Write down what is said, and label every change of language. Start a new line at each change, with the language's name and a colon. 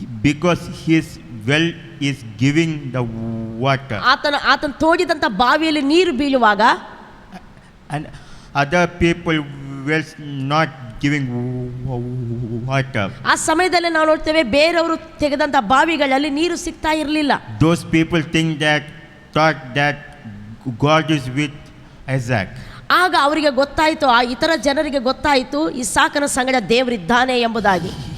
English: Because his well is giving the water.
Kannada: ಆತನ ತೋಡಿದಂಥ ಬಾವಿಯಲ್ಲಿ ನೀರು ಬೀಳುವಾಗ
English: and other people were not giving water.
Kannada: ಆ ಸಮಯದಲ್ಲಿ ನಾವು ನೋಡ್ತೇವೆ ಬೇರೆಯವರು ತೆಗೆದಂಥ ಬಾವಿಗಳಲ್ಲಿ ನೀರು ಸಿಗ್ತಾ ಇರಲಿಲ್ಲ.
English: Those people thought that God is with Isaac.
Kannada: ಆಗ ಅವರಿಗೆ ಗೊತ್ತಾಯಿತು, ಆ ಇತರ ಜನರಿಗೆ ಗೊತ್ತಾಯಿತು ಇಸಾಕನ ಸಂಗಡ ದೇವರಿದ್ದಾನೆ ಎಂಬುದಾಗಿ.